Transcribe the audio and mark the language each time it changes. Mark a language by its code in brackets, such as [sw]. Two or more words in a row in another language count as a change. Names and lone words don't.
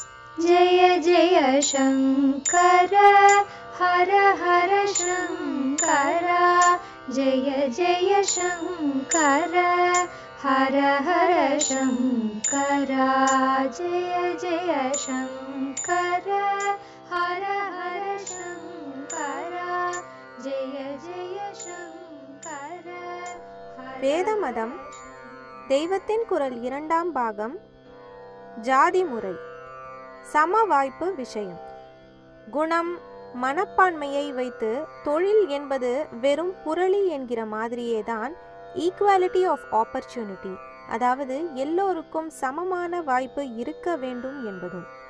[sa] जय जय शंकर हर हर शंकर जय जय शंकर हर हर शंकर जय जय शंकर हर हर शंकर जय जय शंकर [ta] வேத மதம் தெய்வத்தின் குரல் 2ஆம் பாகம் ஜாதி முறை சம வாய்ப்பு விஷயம். குணம் மனப்பான்மையை வைத்து தொழில் என்பது வெறும் புரளி என்கிற மாதிரியேதான் [en] equality of opportunity, [ta] அதாவது எல்லோருக்கும் சமமான வாய்ப்பு இருக்க வேண்டும் என்பதும்.